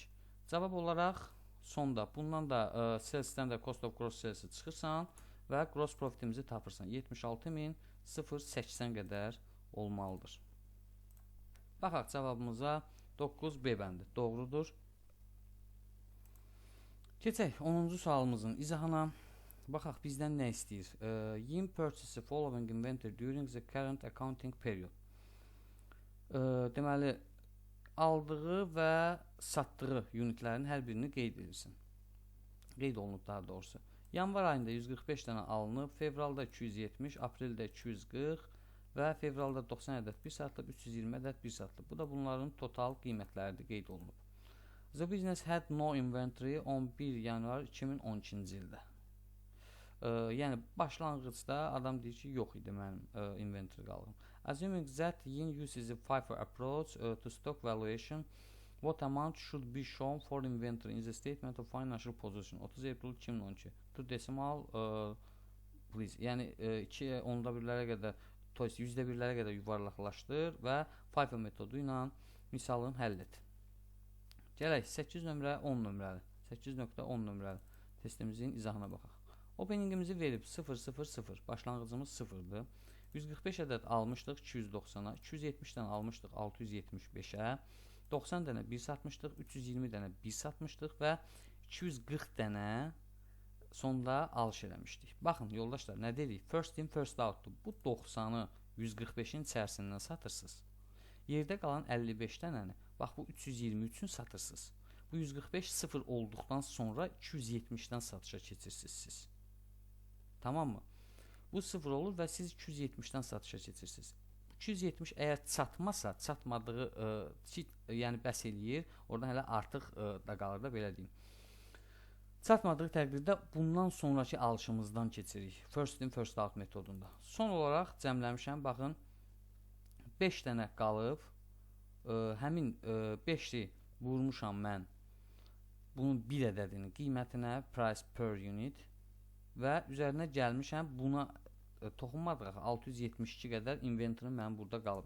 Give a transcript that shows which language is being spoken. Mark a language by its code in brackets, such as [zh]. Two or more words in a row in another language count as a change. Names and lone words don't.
[az] Cavab olaraq sonda bundan da sales'dən də [en] cost of gross sales'i [az] çıxırsan və [en] gross profitimizi [az] tapırsan. 76.080 qədər olmalıdır. Baxaq cavabımıza 9B bəndi. Doğrudur. Keçək 10-cu sualımızın izahına. Baxaq bizdən nə istəyir? [en] Yim purchase following inventory during the current accounting period. [az] Deməli aldığı və satdığı unitlərin hər birini qeyd edirsin. Qeyd olunub daha doğrusu. Yanvar ayında 145 dənə alınıb, fevralda 270, apreldə 240 və fevralda 90 ədəd 1 satlıq, 320 ədəd 1 satlıq. Bu da bunların total qiymətləridir, qeyd olunub. [en] The business had no inventory 11 [az] yanvar 2012-ci ildə. Yəni başlanğıcda adam deyir ki, yox idi mənim inventory qalığım. [en] Assuming that Yin uses a FIFO approach to stock valuation, what amount should be shown for inventory in the statement of financial position? 30 April 2012. To decimal, please. [az] Yəni 2 onda birlərə qədər, yüzdə birlərə qədər yuvarlaqlaşdır və FIFO metodu ilə misalını həll et. Gələk 8 nömrə 10 nömrəli. 8.10 nömrəli testimizin izahına baxaq. Openingimizi verib 000, başlanğıcımız 0'dır. 145 ədəd almışdıq 290'a, 270 dənə almışdıq 675'ə, 90 dənə 1 satmışdıq, 320 dənə 1 satmışdıq və 240 dənə sonda alış eləmişdik. Baxın yoldaşlar, nə dedik? [en] First in first out'dur. [az] Bu 90'ı 145'in içərisindən satırsınız. Yerdə qalan 55 dənəni, bax bu 323'ün satırsınız. Bu 145 0 olduqdan sonra 270'dən satışa keçirsiniz siz. Tamam mı? Bu 0 olur və siz 270'dən satışa keçirsiniz. 270 əgər çatmasa, çatmadığı yəni bəs eləyir, oradan hələ artıq da qalır da, belə deyim. Çatmadığı təqdirdə bundan sonraki alışımızdan keçirik. [en] First in first out metodunda. [az] Son olaraq cəmləmişəm, baxın 5 dənə qalıb, həmin 5'i vurmuşam mən bunun bir ədədinin qiymətinə, [en] price per unit [az] və üzərinə gəlmişəm, buna toxunmadıq, 672 qədər inventory mənim burada qalıb.